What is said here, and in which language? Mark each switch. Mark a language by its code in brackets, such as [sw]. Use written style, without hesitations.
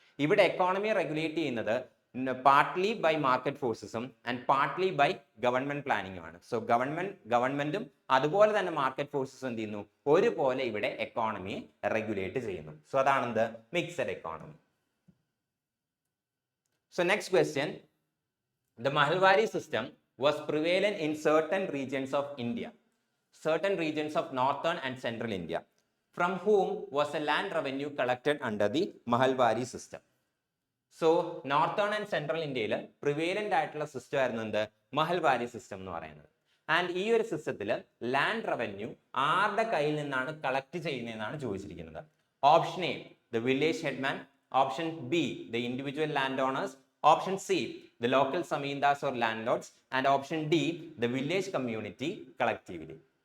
[ml] ഇവിടെ എക്കോണമിയെ റെഗുലേറ്റ് ചെയ്യുന്നത് partly by market ഫോഴ്സസും and partly by government പ്ലാനിങ്ങും ആണ്. സോ ഗവൺമെന്റും അതുപോലെ തന്നെ മാർക്കറ്റ് ഫോഴ്സസും എന്ത് ചെയ്യുന്നു, ഒരുപോലെ ഇവിടെ എക്കോണമിയെ റെഗുലേറ്റ് ചെയ്യുന്നു. So അതാണെന്ത്, mixed economy. [en] So next question, the Mahalwari system was prevalent in certain regions of India, certain regions of northern and central India. From whom was a land revenue collected under the Mahalwari system? [ml] So northern and central ഇന്ത്യയിൽ പ്രിവേലന്റ് ആയിട്ടുള്ള system ആയിരുന്നു എന്ത്, Mahalwari system എന്ന് പറയുന്നത്. And ഈ ഒരു സിസ്റ്റത്തിൽ land revenue ആരുടെ കയ്യിൽ നിന്നാണ് കളക്ട് ചെയ്യുന്നതെന്നാണ് ചോദിച്ചിരിക്കുന്നത്. [en] Option A the village headman, option B the individual landowners, option C the local zamindars or landlords, and option D the village community collectively.